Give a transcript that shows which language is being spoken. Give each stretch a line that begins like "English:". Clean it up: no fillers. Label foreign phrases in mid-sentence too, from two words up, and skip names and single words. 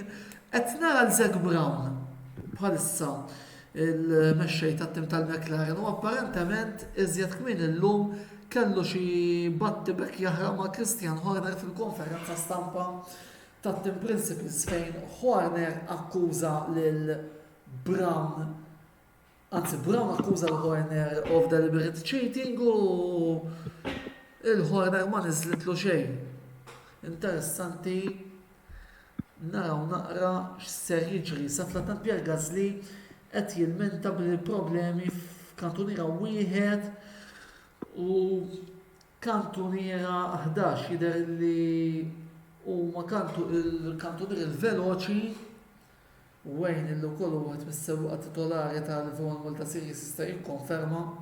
Maltese: Qed nara l-Zac Brown bħalissa il-mexxej tat-tim tal-McLaren u apparentement iżjed kmien illum kellu xi battibek jaħraq ma' Christian Horner fil-konferenza stampa tat-tim Principles fejn Horner akkuża lil Brown, anzi Brown akkuża l-Horner
English: of deliberate cheating
Maltese: u il-Horner ma niżlitlu xejn. Interessanti naraw naqra x'ser jiġri sa fl-attant Pierre Gasly qed jilmenta bil-problemi f'kantuniera wieħed u kantuniera 11 jidher li huma il-kantunier il-veloċi wejn illi wkoll huwa qed mis-sewwieqa titolari tal-Formula Malta Series jista' jikkonferma.